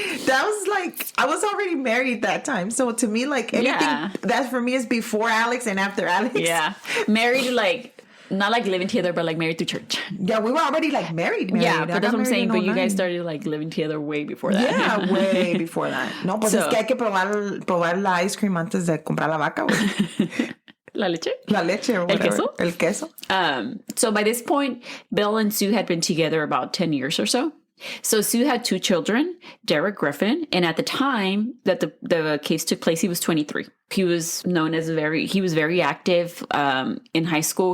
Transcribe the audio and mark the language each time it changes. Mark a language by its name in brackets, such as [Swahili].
[English] That was like, I was already married that time. So to me, like anything that for me is before Alex and after Alex. Yeah. Married, like... Not like living together, but like married through church. Yeah, we were already like married. Yeah, but that's what I'm saying. But you guys started like living together way before that. Yeah, way before that. [Spanish] No, pues es que hay que probar la ice cream antes de comprar la vaca. La leche? La leche [English] or whatever. [Spanish] El queso? [English] So by this point, Bill and Sue had been together about 10 years or so. So Sue had 2 children, Derek Griffin, and at the time that the case took place, he was 23. He was known as he was very active in high school.